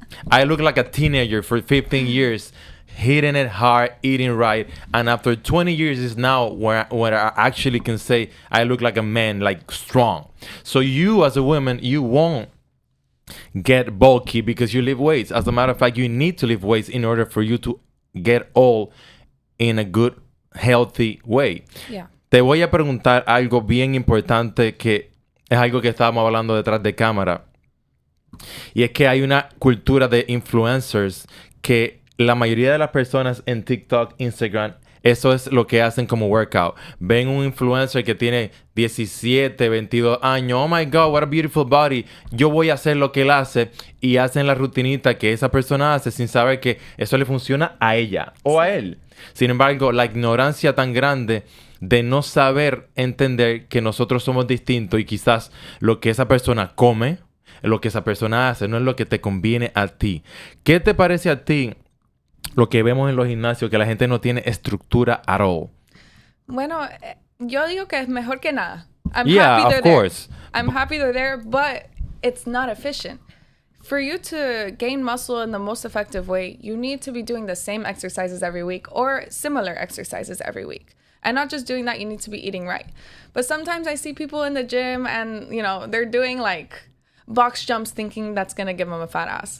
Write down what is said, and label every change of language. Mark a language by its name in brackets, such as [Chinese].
[English] I look like a teenager for 15 years, hitting it hard, eating right, and after 20 years is now where I actually can say I look like a man, like strong. So you as a woman, you won't get bulky because you lift weights. As a matter of fact, you need to lift weights in order for you to get all in a good, healthy way. Yeah. [Spanish] Te voy a preguntar algo bien importante que es algo que estábamos hablando detrás de cámara. Y es que hay una cultura de influencers que la mayoría de las personas en TikTok, Instagram, eso es lo que hacen como workout. Ven un influencer que tiene 17, 22 años. [English] Oh my God, what a beautiful body. [Spanish] Yo voy a hacer lo que él hace. Y hacen la rutinita que esa persona hace sin saber que eso le funciona a ella o a él. Sin embargo, la ignorancia tan grande de no saber entender que nosotros somos distintos y quizás lo que esa persona come, lo que esa persona hace, no es lo que te conviene a ti. ¿Qué te parece a ti lo que vemos en los gimnasios, que la gente no tiene estructura [English] at all? [Spanish] Bueno, yo digo que es mejor que nada. [English] I'm Yeah, happy they're of course. there. I'm happy they're there, but it's not efficient. For you to gain muscle in the most effective way, you need to be doing the same exercises every week or similar exercises every week. And not just doing that, you need to be eating right. But sometimes I see people in the gym and, you know, they're doing like box jumps thinking that's going to give them a fat ass.